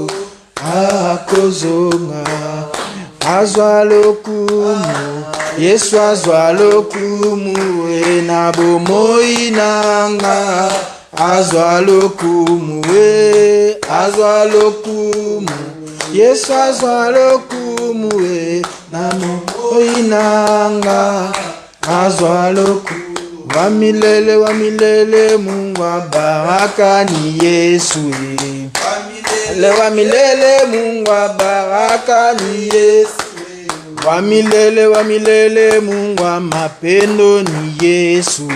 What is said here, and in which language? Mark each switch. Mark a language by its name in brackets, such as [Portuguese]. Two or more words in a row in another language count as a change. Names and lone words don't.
[Lingala] akozonga, azwa lokumu, Yesu azwa lokumu, na bomoi nanga, azwa lokumu, azwa lokumu, Yesu azwa lokumu, na bomoi nanga, azwa lokumu. [Swahili] Wamilele Mungu wa baraka ni Yesu. Wamilele Mungu wa baraka ni Yesu. Wamilele Mungu wa mapendo ni Yesu.